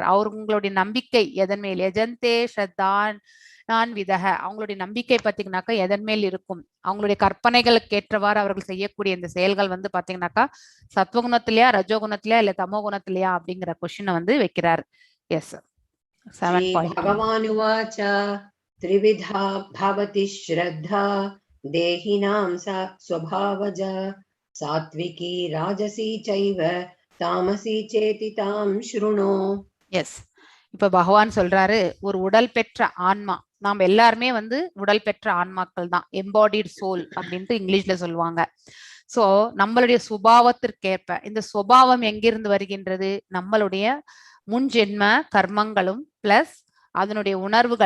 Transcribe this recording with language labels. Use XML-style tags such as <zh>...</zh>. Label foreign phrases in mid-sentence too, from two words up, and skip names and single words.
<ta>அவங்களுடைய நம்பிக்கை எதன் மேல்?</ta> <sa>यजन्ते श्रद्धान् विदक</sa> <ta>அவங்களுடைய நம்பிக்கை பாத்தீங்கன்னாக்கா எதன் மேல் இருக்கும்? அவங்களுடைய கற்பனைகளுக்கு ஏற்றவாறு அவர்கள் செய்யக்கூடிய இந்த செயல்கள் வந்து பாத்தீங்கன்னாக்கா சத்வகுணத்திலயா ரஜோகுணத்திலயா இல்ல தமோ குணத்திலயா அப்படிங்கிற கொஸ்டினை வந்து வைக்கிறார். எஸ் 7</ta> <sa>भगवानुवाच त्रिविधा भवति श्रद्धा देहिनां स्वभावजा सात्विकी राजसी चैव तामसी चेति तां शृणु.</sa> <ta>எஸ் இப்ப பகவான் சொல்றாரு, ஒரு உடல் பெற்ற ஆன்மா, நாம் எல்லாருமே வந்து உடல் பெற்ற ஆன்மாக்கள் தான்,</ta> <en>embodied soul</en> <ta>அப்படின்ட்டு இங்கிலீஷ்ல சொல்லுவாங்க. சோ நம்மளுடைய சுபாவத்திற்கேற்ப இந்த சுபாவம் எங்கிருந்து வருகின்றது? நம்மளுடைய முன் ஜென்ம கர்மங்களும் பிளஸ் அதனுடைய உணர்வுகள்.</ta>